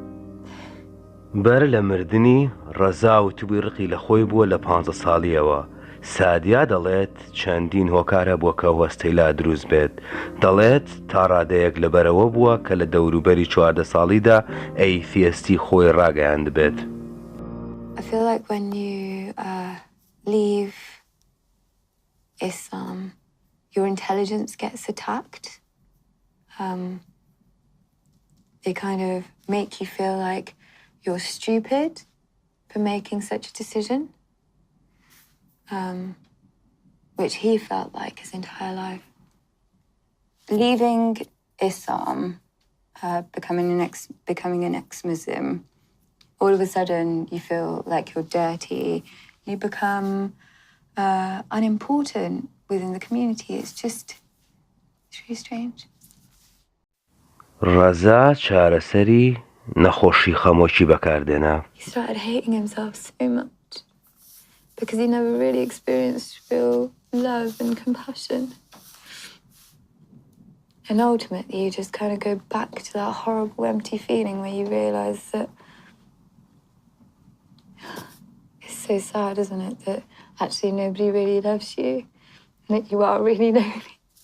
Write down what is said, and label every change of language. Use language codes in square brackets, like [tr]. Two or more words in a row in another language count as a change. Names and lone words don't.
[ckb] بەر لە مردنی ڕەزا وتبووی ڕقی لە خۆی بووە لە 15 ساڵیەوە. سادیا دەڵێت چەندین هۆکارە بووە کە وەستەی لا دروست بێت. دەڵێت تا ڕادەیەک لەبەرەوە بووە کە لە دەوروبەری 14 ساڵیدا ئەیتھیستی خۆی ڕاگەیاند بێت. [en] I feel like when you leave Islam, your intelligence gets attacked. They kind of make you feel like you're stupid for making such a decision, which he felt like his entire life. Leaving Islam, becoming an ex-Muslim, all of a sudden you feel like you're dirty. You become unimportant within the community. It's really strange. [ckb] ڕەزا چارەسەری نەخۆشی خەمۆکی بەکاردێنا. [en] He started hating himself so much because he never really experienced real love and compassion. And ultimately you just kind of go back to that horrible empty feeling where you realise that it's so sad, isn't it, that actually nobody really loves you and that you are really lonely.